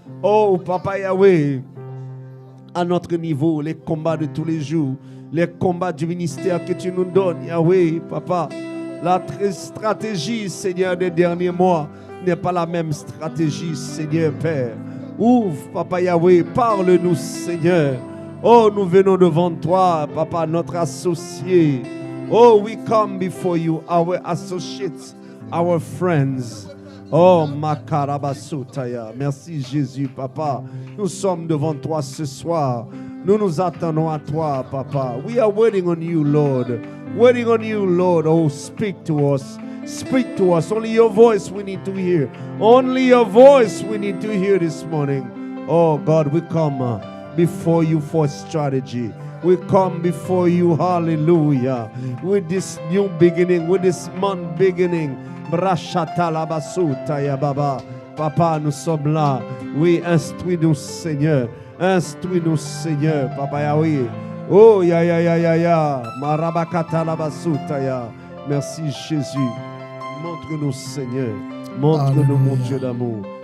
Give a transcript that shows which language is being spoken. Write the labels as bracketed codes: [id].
[fr] Oh, Papa Yahweh. À notre niveau, les combats de tous les jours, les combats du ministère que tu nous donnes, Yahweh, Papa. La stratégie, Seigneur, des derniers mois n'est pas la même stratégie, Seigneur, Père. Ouvre, Papa Yahweh, parle-nous, Seigneur. Oh, nous venons devant toi, Papa, notre associé. [en] Oh, we come before you, our associates, our friends. [fr] Oh, Makarabasotaya. Merci Jésus, Papa. Nous sommes devant toi ce soir. Nous nous attendons à toi, Papa. [en] We are waiting on you, Lord. Waiting on you, Lord. Oh, speak to us. Speak to us. Only your voice we need to hear. Only your voice we need to hear this morning. Oh, God, we come before you for strategy. We come before you, hallelujah, with this new beginning, with this month beginning. Brashatalabasuta ya Baba. [fr] Papa, nous sommes là. Oui, instruis-nous, Seigneur. Instruis-nous, Seigneur. Papa Yahweh. Oh, ya, ya, ya, ya, ya. Marabakatalabasuta ya. Merci, Jésus. Montre-nous, Seigneur. Montre-nous, mon Dieu d'amour.